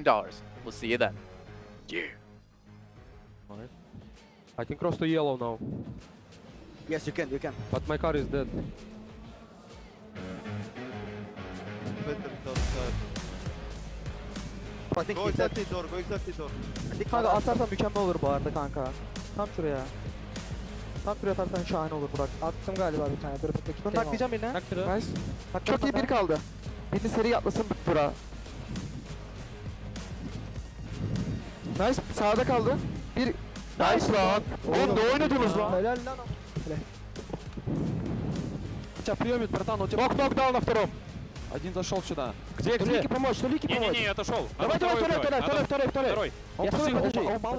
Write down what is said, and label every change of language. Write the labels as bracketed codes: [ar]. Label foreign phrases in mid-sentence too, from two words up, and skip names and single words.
[en] We'll see you then. Yeah. Alright. I can cross to yellow now. Yes, you can. But my car is dead. Go exactly door. [tr] Kanka atarsan mükemmel olur bu arada kanka. Tam şuraya. Tam şuraya atarsan şahane olur Burak. Attım galiba bir tane. Dur bakayım. Bunu taklayacağım yine. Nice. Çok iyi bir kaldı. Birini seri atlasın Burak. Nice. Sağda kaldı. Bir... Nice lan. Oğlum ne oynadınız lan? Helal lan. [ru] Приемет, братан, он тебя... Нок на втором. Один зашел сюда. Где? Толики помочь, Не-не-не, я отошел. Давай, второй. Он Подожди. он мало